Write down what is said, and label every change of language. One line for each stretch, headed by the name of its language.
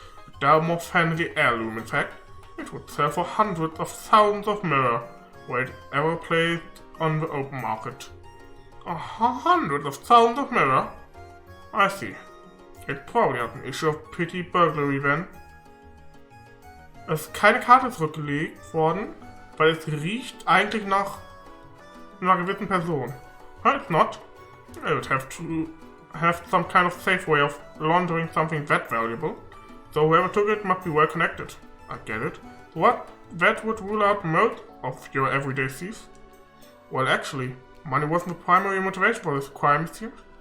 English: A Dalmor family heirloom, in fact. It would sell for hundreds of thousands of mirror were it ever placed on the open market. Hundreds of thousands of mirror? I see. It's probably not an issue of petty burglary then.
German: Es ist keine Karte zurückgelegt worden, weil es riecht eigentlich nach einer gewissen Person.
English: It's not. I would have to have some kind of safe way of laundering something that valuable. So whoever took it must be well connected. I get it. What? That would rule out most of your everyday thieves? Well, actually, money wasn't the primary motivation for this crime, it seems.